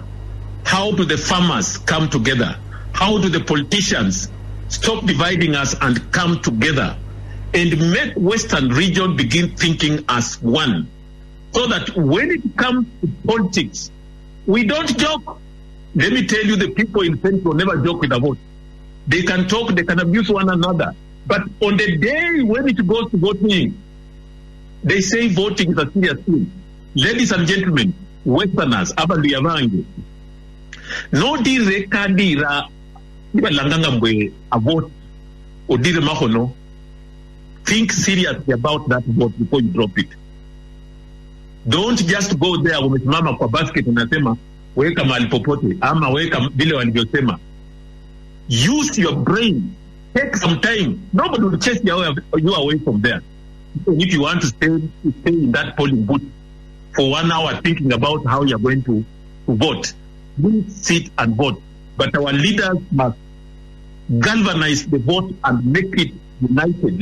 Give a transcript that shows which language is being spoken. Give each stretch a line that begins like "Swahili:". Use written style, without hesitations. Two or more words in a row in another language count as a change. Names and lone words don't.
English: How do the farmers come together? How do the politicians stop dividing us and come together and make Western region begin thinking as one, so that when it comes to politics, we don't joke. Let me tell you, the people in Central never joke with a vote. They can talk, they can abuse one another. But on the day when it goes to voting, they say voting is a serious thing. Ladies and gentlemen, Westerners,
Luyia: Abaluyavangi, no direkadira ibalanganga mbwe a vote odire mahono.
English: Think seriously about that vote before you drop it. Don't just go there
Swahili: umesimama kwa basket unasema weka mahali popote ama weka vile walivyosema.
English: Use your brain. Take some time. Nobody will chase you away from there. If you want to stay in that polling booth for 1 hour thinking about how you're going to vote, please sit and vote. But our leaders must galvanize the vote and make it united.